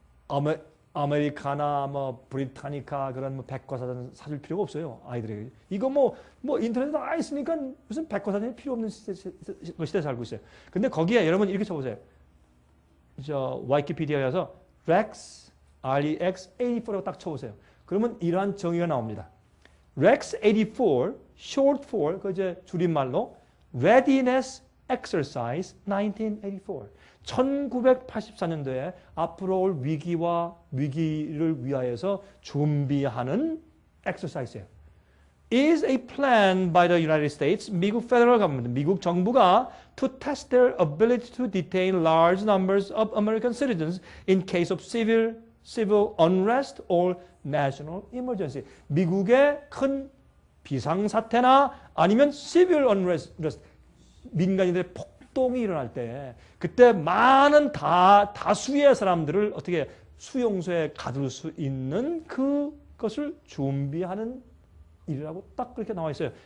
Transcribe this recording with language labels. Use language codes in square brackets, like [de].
[ko] 뭐 아메리카나, 뭐 브리타니카 그런 뭐 백과사전 사줄 필요가 없어요. 아이들에게. 이거 뭐 인터넷에 다 있으니까 무슨 백과사전이 필요 없는 시대에 살고 있어요. 근데 거기에 여러분 이렇게 쳐보세요. 저 와이키피디아에서 Rex, REX84라고 딱 쳐보세요. 그러면 이러한 정의가 나옵니다. [en] Rex84, short for, [ko] 그 이제 줄임말로 [en] Readiness Exercise 1984. [ko] 1984년도에 앞으로 올 위기를 위하여서 준비하는 엑서사이즈예요. [en] is a plan by the United States, [ko] 미국 [en] federal government, [ko] 미국 정부가 [en] to test their ability to detain large numbers of American citizens in case of civil unrest or national emergency. [ko] 미국의 큰 비상사태나 아니면 [en] civil unrest, [ko] 민간인들의 폭동이 일어날 때 그때 많은 다수의 사람들을 어떻게 수용소에 가둘 수 있는 그것을 준비하는 일이라고 딱 그렇게 나와 있어요.